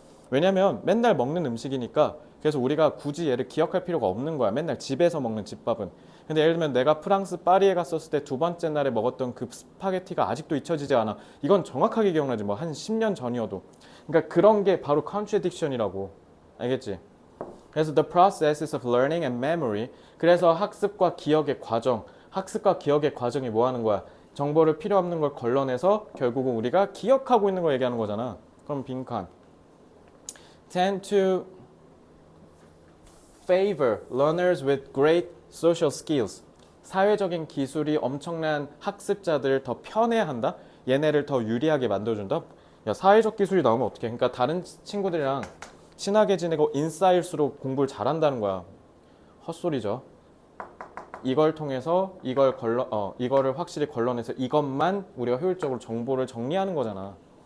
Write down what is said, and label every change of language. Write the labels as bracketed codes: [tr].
[ko] 왜냐면 맨날 먹는 음식이니까. 그래서 우리가 굳이 얘를 기억할 필요가 없는 거야. 맨날 집에서 먹는 집밥은. 근데 예를 들면 내가 프랑스 파리에 갔었을 때 두 번째 날에 먹었던 그 스파게티가 아직도 잊혀지지 않아. 이건 정확하게 기억나지. 뭐 한 10년 전이어도. 그러니까 그런 게 바로 contradiction이라고. 알겠지? 그래서 [en] the processes of learning and memory. [ko] 그래서 학습과 기억의 과정이 뭐 하는 거야? 정보를 필요 없는 걸 걸러내서 결국은 우리가 기억하고 있는 걸 얘기하는 거잖아. 그럼 빈칸. [en] tend to favor learners with great social skills. [ko] 사회적인 기술이 엄청난 학습자들을 더 편애한다? 얘네를 더 유리하게 만들어준다? 야, 사회적 기술이 나오면 어떡해? 그러니까 다른 친구들이랑 친하게 지내고 인싸일수록 공부를 잘한다는 거야. 헛소리죠. 이걸 통해서 이거를 확실히 걸러내서 이것만 우리가 효율적으로 정보를 정리하는 거잖아.